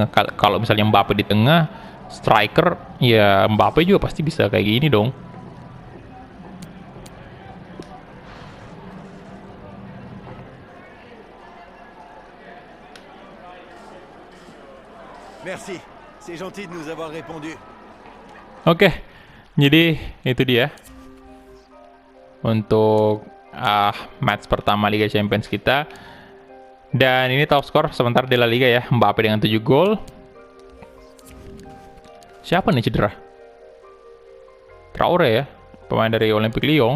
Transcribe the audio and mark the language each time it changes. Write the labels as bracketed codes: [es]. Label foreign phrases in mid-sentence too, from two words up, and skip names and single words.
[id] Kalau misalnya Mbappe di tengah, striker ya Mbappe juga pasti bisa kayak gini dong. [fr] Merci, c'est gentil de nous avoir répondu. [id] Oke, jadi itu dia untuk match pertama Liga Champions kita. Dan ini top skor sebentar di La Liga ya, Mbappe dengan 7 gol. Siapa nih cedera? Traore ya, pemain dari Olympique Lyon.